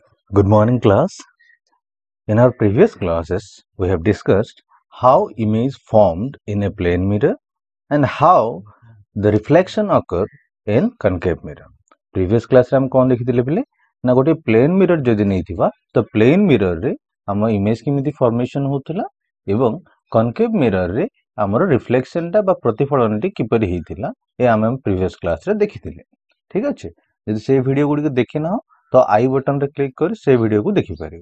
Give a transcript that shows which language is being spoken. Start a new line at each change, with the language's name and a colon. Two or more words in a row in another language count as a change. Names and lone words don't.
English: Good morning, class. In our previous classes, we have discussed how image formed in a plane mirror and how the reflection occur in concave mirror. Previous class
Odia: ରେ ଆମେ କଣ ଦେଖିଥିଲେ ପିଲେ ନା ଗୋଟେ
English: plane mirror
Odia: ଯଦି ନେଇଥିବା ତ
English: plane mirror
Odia: ରେ ଆମେ ଇମେଜ୍ କେମିତି ଫର୍ମେସନ୍ ହେଉଥିଲା ଏବଂ
English: concave mirror
Odia: ରେ ଆମର ରିଫ୍ଲେକ୍ସନ୍ ଟା ବା ପ୍ରତିଫଳନ ଟି କିପରି ହେଉଥିଲା ଏ ଆମେ
English: previous class
Odia: ରେ ଦେଖିଥିଲେ। ଠିକ୍ ଅଛି, ଯଦି ସେ ଭିଡିଓ ଗୁଡ଼ି କୁ ଦେଖି ନା ତ ଆଇ ବଟନ୍ ରେ କ୍ଲିକ୍ କର ସେ ଭିଡିଓ କୁ ଦେଖି ପାରେ।